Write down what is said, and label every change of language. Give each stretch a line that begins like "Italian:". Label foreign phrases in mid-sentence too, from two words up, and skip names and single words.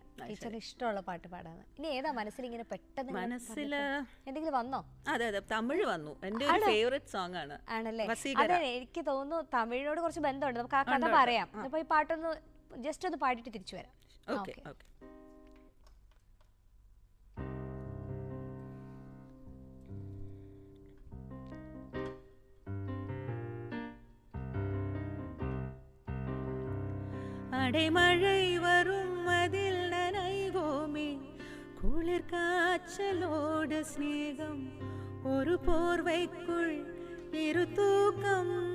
Malayalam: ടീച്ചറിന് ഇഷ്ടമുള്ള പാട്ട് പാടാന്ന്. ഇനി ഏതാ മനസ്സിൽ ഇങ്ങനെ പെട്ടെന്ന് മനസ്സില് എന്തെങ്കിലും വന്നോ? അതെ അതെ, തമിഴ് വന്നു. എന്റെ ഒരു
English: favourite song
Malayalam: ആണ്. ആണല്ലേ? അതെ, എനിക്ക് തോന്നുന്നു തമിഴിനോട് കുറച്ച് ബന്ധമുണ്ട്. നമുക്ക് ആ കഥ പറയാം. അപ്പൊ ഈ പാട്ടൊന്ന് ജസ്റ്റ് ഒന്ന് പാടിയിട്ട് തിരിച്ചു വരാം. ഓക്കെ ഓക്കെ.
Tamil: அடைமழை வரும் அதில் நனைவோமே, குளிர் காய்ச்சலோடு ஸ்நேகம், ஒரு போர்வைக்குள் இரு தூக்கம்,